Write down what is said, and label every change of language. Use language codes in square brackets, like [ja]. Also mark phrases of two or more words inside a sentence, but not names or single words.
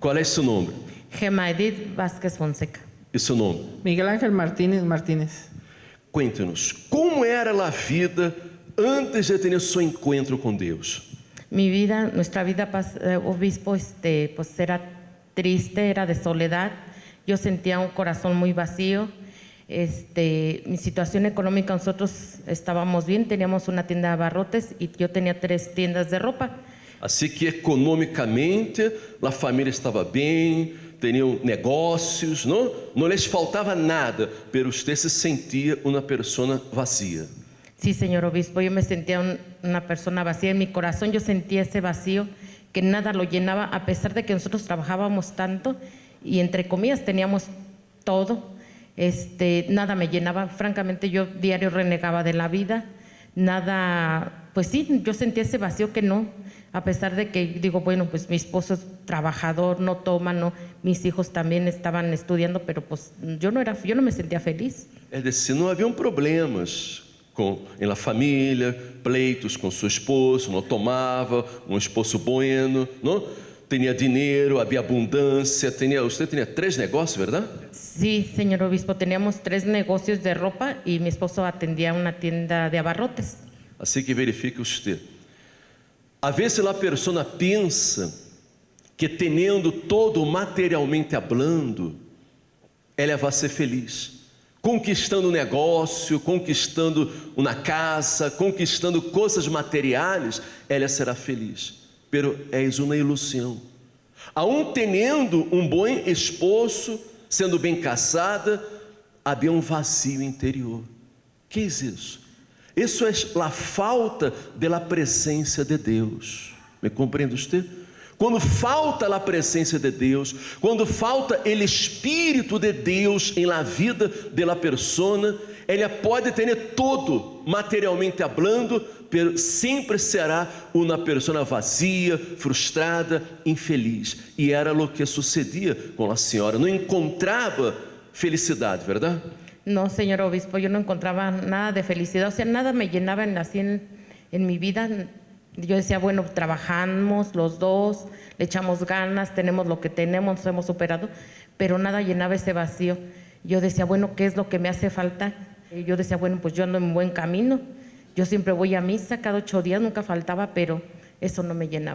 [pt] Qual é seu nome? Gemma Edith Vázquez Fonseca. E seu nome? Miguel Ángel Martínez Martínez. Cuente-nos, como era a vida antes de ter seu encontro com Deus? [es] Mi vida, nuestra vida, obispo, pues era triste, era de soledad. Yo sentía un corazón muy vacío. Mi situación económica, nosotros estábamos bien, teníamos una tienda de abarrotes y yo tenía 3 tiendas de ropa. [pt] Assim que economicamente a família estava bem, tinham negócios, não lhes faltava nada, [es] pero usted [pt] se sentia uma pessoa vazia. [es] Sí, señor obispo, yo me sentía una persona vacía. En mi corazón yo sentía ese vacío que nada lo llenaba, a pesar de que nosotros trabajábamos tanto y entre comillas teníamos todo. Nada me llenaba. Francamente, yo diario renegaba de la vida. Nada, pues sí, yo sentía ese vacío que no, a pesar de que digo, bueno, pues mi esposo es trabajador, no toma, no, mis hijos también estaban estudiando, pero pues yo no me sentía feliz. [pt] É decir, não haviam problemas em la família, pleitos com seu esposo, não tomava, um esposo bueno, não? Tinha dinheiro, havia abundância, usted tinha 3 negócios, verdade? Sí, señor obispo, teníamos 3 negocios de ropa y mi esposo atendía una tienda de abarrotes. Assim que verifique usted. A vezes a pessoa pensa que tendo todo materialmente hablando, ela vai ser feliz. Conquistando um negócio, conquistando uma casa, conquistando coisas materiais, ela será feliz. Pero és uma ilusão. Aún tendo um bom esposo, sendo bem casada, havia um vazio interior. Que é isso? Isso é a falta da presença de Deus. Me compreende você? Quando falta a presença de Deus, quando falta o Espírito de Deus em [es] la vida de la persona, [pt] ela pode ter todo, materialmente hablando, pero sempre será uma pessoa vazia, frustrada, infeliz. E era o que sucedia com a senhora. Não encontrava felicidade, verdade? [es] No, señor obispo, yo no encontraba nada de felicidad, o sea, nada me llenaba así en mi vida. Yo decía, bueno, trabajamos los dos, le echamos ganas, tenemos lo que tenemos, nos hemos superado, pero nada llenaba ese vacío. Yo decía, bueno, ¿qué es lo que me hace falta? Y yo decía, bueno, pues yo ando en buen camino, yo siempre voy a misa, cada 8 días, nunca faltaba, pero eso no me llenaba.